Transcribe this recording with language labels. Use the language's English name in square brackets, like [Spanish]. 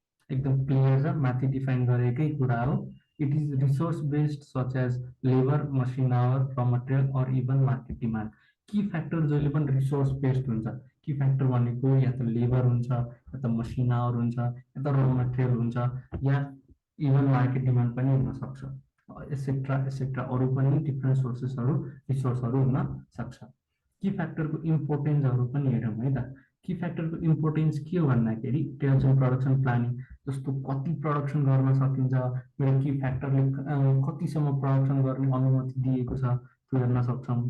[Nepali] एकदम क्लियर छ, माथि डिफाइन गरेकै कुरा हो। [English] It is resource based such as labor, machine hour, raw material or even market demand. [Nepali] Key factor जहिले पनि resource based हुन्छ। की फ्याक्टर भनेको या त लेबर हुन्छ या त मसिन आवर हुन्छ या त र मटेरियल हुन्छ या इभन मार्केट डिमान्ड पनि हुन सक्छ एसेट्रा अरू पनि डिफ्रेन्ट सोर्सेसहरू रिसोर्सहरू हुन सक्छ। की फ्याक्टरको इम्पोर्टेन्सहरू पनि हेरौँ है त। की फ्याक्टरको इम्पोर्टेन्स के हो भन्दाखेरि सेल्स एन्ड प्रोडक्सन प्लानिङ जस्तो कति प्रोडक्सन गर्न सकिन्छ, मेरो की फ्याक्टरले कतिसम्म प्रोडक्सन गर्ने अनुमति दिएको छ त्यो हेर्न सक्छौँ।